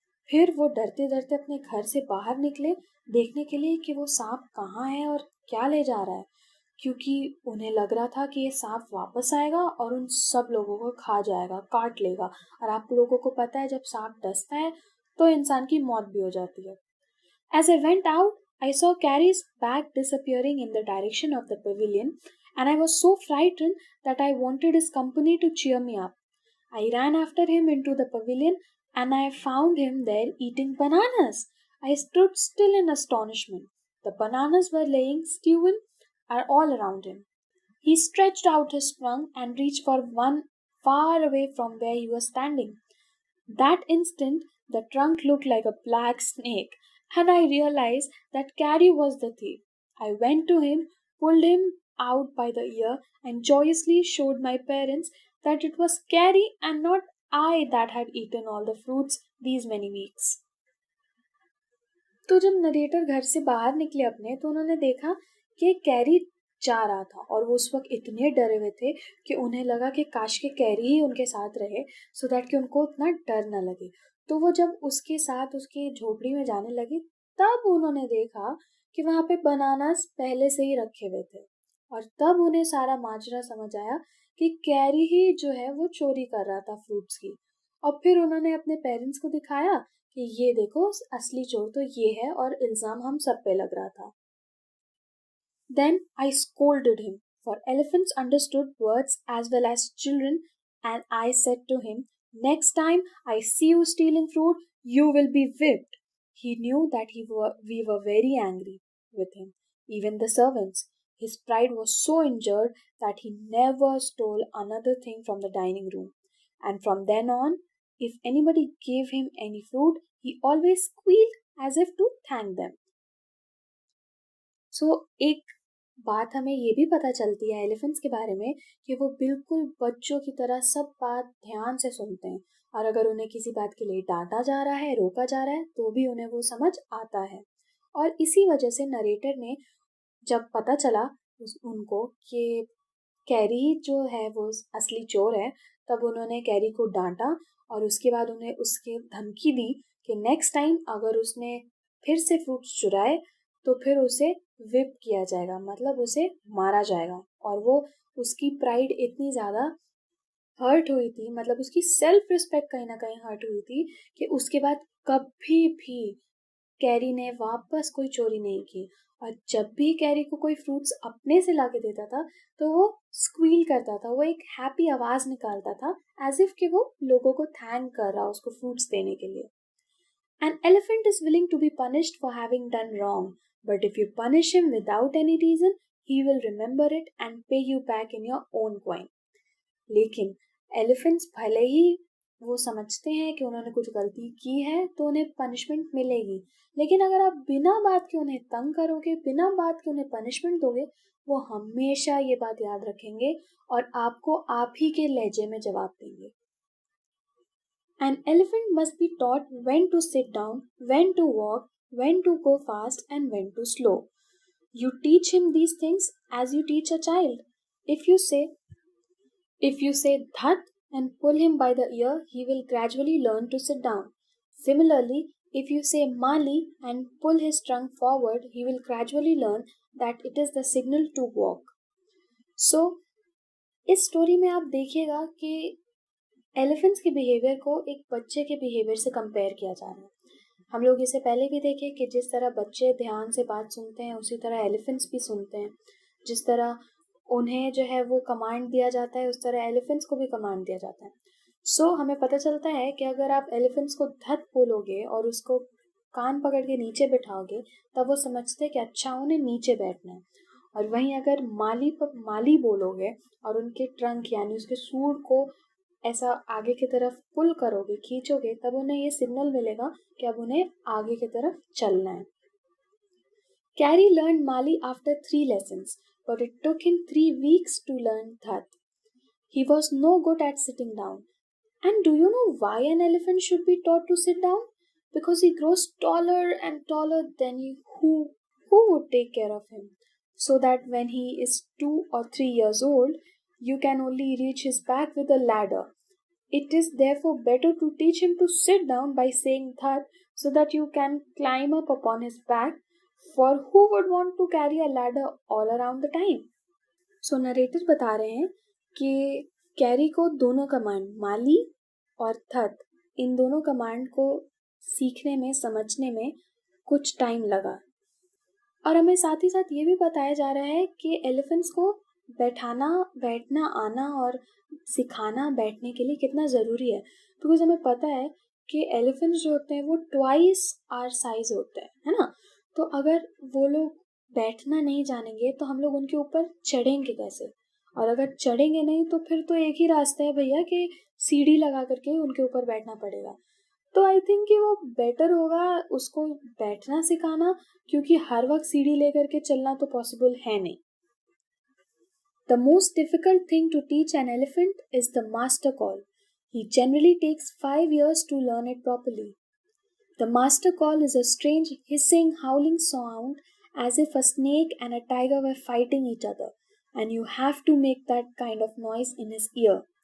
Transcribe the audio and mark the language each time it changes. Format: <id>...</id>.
<hi>फिर वो डरते डरते अपने घर से बाहर निकले देखने के लिए कि वो सांप कहाँ है और क्या ले जा रहा है, क्योंकि उन्हें लग रहा था कि ये सांप वापस आएगा और उन सब लोगों को खा जाएगा, काट लेगा। और आप लोगों को पता है जब सांप डसता है तो इंसान की मौत भी हो जाती है।</hi> <en>As I went out, I saw Carrie's bag disappearing in the direction of the pavilion, and I was so frightened that I wanted his company to cheer me up. I ran after him into the pavilion, and I found him there eating bananas. I stood still in astonishment. The bananas were laying stewing all around him. He stretched out his trunk and reached for one far away from where he was standing. That instant, the trunk looked like a black snake, and I realized that Carrie was the thief. I went to him, pulled him out by the ear, and joyously showed my parents that it was Carrie and not I that had eaten all the fruits these many weeks.</en> <hi>तो जब narrator घर से बाहर निकले अपने, तो उन्होंने देखा कि कैरी जा रहा था और वो उस वक्त इतने डरे हुए थे कि उन्हें लगा कि काश के कैरी ही उनके साथ रहे,</hi> <en>so that</en> <hi>कि उनको उतना डर न लगे। तो वो जब उसके साथ उसकी झोपड़ी में जाने लगे तब उन्होंने देखा कि वहां पे बनानास पहले से ही रखे हुए थे, और तब उन्हें सारा माजरा समझ आया कि कैरी ही जो है वो चोरी कर रहा था फ्रूट्स की। और फिर उन्होंने अपने पेरेंट्स को दिखाया कि ये देखो असली चोर तो ये है और इल्जाम हम सब पे लग रहा था।</hi> <en>Then I scolded him, for elephants understood words as well as children, and I said to him, "Next time I see you stealing fruit, you will be whipped." He knew that we were very angry with him, even the servants. His pride was so injured that he never stole another thing from the dining room. And from then on, if anybody gave him any fruit, he always squealed as if to thank them. So,</en> <hi>एक बात हमें ये भी पता चलती है elephants के बारे में कि वो बिल्कुल बच्चों की तरह सब बात ध्यान से सुनते हैं, और अगर उन्हें किसी बात के लिए डांटा जा रहा है, रोका जा रहा है, तो भी उन्हें वो समझ आता है। और इसी वजह से नरेटर ने जब पता चला उनको कि कैरी जो है वो असली चोर है, तब उन्होंने कैरी को डांटा और उसके बाद उन्हें उसके धमकी दी कि नेक्स्ट टाइम अगर उसने फिर से फ्रूट्स चुराए तो फिर उसे विप किया जाएगा, मतलब उसे मारा जाएगा। और वो उसकी प्राइड इतनी ज़्यादा हर्ट हुई थी, मतलब उसकी सेल्फ रिस्पेक्ट कहीं ना कहीं हर्ट हुई थी कि उसके बाद कभी भी कैरी ने वापस कोई चोरी नहीं की। और जब भी कैरी को कोई फ्रूट्स अपने से लाके देता था तो वो स्क्वील करता था, वो एक हैप्पी आवाज निकालता था</hi> <en>as if</en> <hi>कि वो लोगों को थैंक कर रहा उसको फ्रूट्स देने के लिए।</hi> <en>An elephant is willing to be punished for having done wrong, but if you punish him without any reason, he will remember it and pay you back in your own coin.</en> <hi>लेकिन elephants भले ही वो समझते हैं कि उन्होंने कुछ गलती की है तो उन्हें पनिशमेंट मिलेगी, लेकिन अगर आप बिना बात के उन्हें तंग करोगे, बिना बात के उन्हें पनिशमेंट दोगे, वो हमेशा ये बात याद रखेंगे और आपको आप ही के लहजे में जवाब देंगे।</hi> <en>An elephant must be taught when to sit down, when to walk, when to go fast, and when to slow. You teach him these things as you teach a child. If you say dhat and pull him by the ear, he will gradually learn to sit down. Similarly, if you say mali and pull his trunk forward, he will gradually learn that it is the signal to walk. So,</en> <hi>इस story में आप देखिएगा कि elephants के behaviour को एक बच्चे के बिहेवियर से कंपेयर किया जा रहा है। हम लोग इसे पहले भी देखे कि जिस तरह बच्चे ध्यान से बात सुनते हैं उसी तरह एलिफेंट्स भी सुनते हैं। जिस तरह उन्हें जो है वो कमांड दिया जाता है उस तरह एलिफेंट्स को भी कमांड दिया जाता है। सो हमें पता चलता है कि अगर आप एलिफेंट्स को धत बोलोगे और उसको कान पकड़ के नीचे बिठाओगे तब वो समझते हैं कि अच्छा उन्हें नीचे बैठना है। और वहीं अगर माली बोलोगे और उनके ट्रंक यानी उसके सूंड को ऐसा आगे की तरफ पुल करोगे, खींचोगे, तब उन्हें ये सिग्नल मिलेगा कि अब उन्हें आगे की तरफ चलना है।</hi> <en>Carrie learned Mali after 3 lessons, but it took him 3 weeks to learn That. He was no good at sitting down. And do you know why an elephant should be taught to sit down? Because he grows taller and taller than who would take care of him. So that when he is 2 or 3 years old, you can only reach his back with a ladder. It is therefore better to teach him to sit down by saying that, so that you can climb up upon his back. For who would want to carry a ladder all around the time?</en> <hi>So narrator बता रहे हैं कि carry को दोनों command माली और थत, इन दोनों command को सीखने में, समझने में कुछ टाइम लगा। और हमें साथ ही साथ ये भी बताया जा रहा है कि एलिफेंट्स को बैठना आना और सिखाना बैठने के लिए कितना ज़रूरी है। बिकॉज हमें पता है कि एलिफेंट्स जो होते हैं वो</hi> <en>twice our size</en> <hi>होते हैं, है ना। तो अगर वो लोग बैठना नहीं जानेंगे तो हम लोग उनके ऊपर चढ़ेंगे कैसे? और अगर चढ़ेंगे नहीं तो फिर तो एक ही रास्ता है भैया कि सीढ़ी लगा करके उनके ऊपर बैठना पड़ेगा। तो</hi> <en>I think</en> <hi>कि वो बेटर होगा उसको बैठना सिखाना, क्योंकि हर वक्त सीढ़ी लेकर के चलना तो पॉसिबल है नहीं।</hi> <en>The most difficult thing to teach an elephant is the master call. He generally takes 5 years to learn it properly. The master call is a strange hissing, howling sound as if a snake and a tiger were fighting each other, and you have to make that kind of noise in his ear.</en>